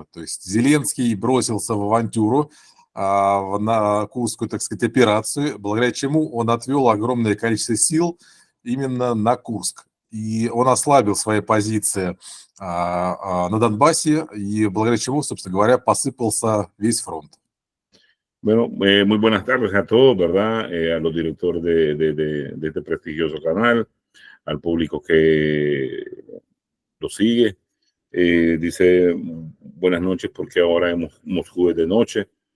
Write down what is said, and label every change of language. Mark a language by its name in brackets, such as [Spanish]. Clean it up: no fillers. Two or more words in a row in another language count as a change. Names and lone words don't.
[Russian] То есть Зеленский бросился в авантюру, на Курскую, так сказать, операцию, благодаря чему он отвел огромное количество сил именно на Курск. И он ослабил свои позиции на Донбассе, y благодаря чему, собственно говоря, посыпался весь фронт. [Spanish] Bueno, muy buenas tardes a todos, ¿verdad? A los directores de este prestigioso canal, al público que lo sigue. Dice buenas noches porque ahora hemos Moscú de noche.